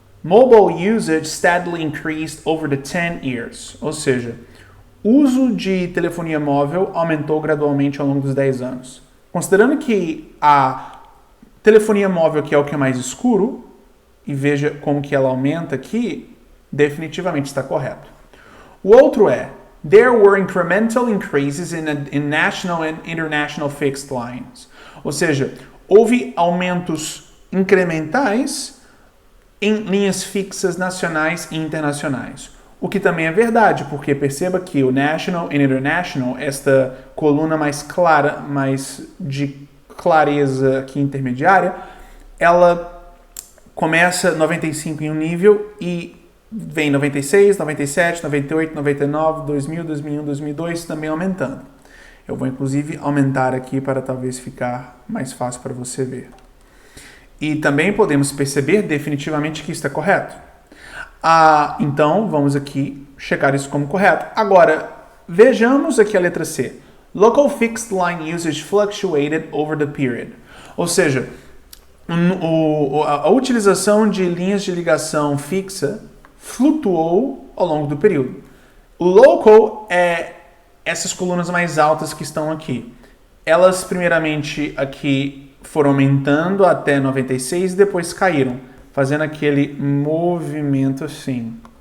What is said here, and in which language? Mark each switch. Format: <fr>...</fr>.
<en>Mobile usage steadily increased over the 10 years,</en> <pt>ou seja, o uso de telefonia móvel aumentou gradualmente ao longo dos 10 anos. Considerando que a telefonia móvel que é o que é mais escuro, e veja como que ela aumenta aqui, definitivamente está correto. O outro é,</pt> <en>there were incremental increases in national and international fixed lines.</en> <pt>Ou seja, houve aumentos incrementais em linhas fixas nacionais e internacionais. O que também é verdade, porque perceba que o National e International, esta coluna mais clara, mais de clareza aqui intermediária, ela começa 95 em um nível e vem 96, 97, 98, 99, 2000, 2001, 2002 também aumentando. Eu vou inclusive aumentar aqui para talvez ficar mais fácil para você ver. E também podemos perceber definitivamente que está correto. Então, vamos aqui checar isso como correto. Agora, vejamos aqui a letra C.</pt> <en>Local fixed line usage fluctuated over the period.</en> <pt>Ou seja, a utilização de linhas de ligação fixa flutuou ao longo do período. O local é essas colunas mais altas que estão aqui. Elas, primeiramente, aqui foram aumentando até 96 e depois caíram, fazendo aquele movimento assim.</pt>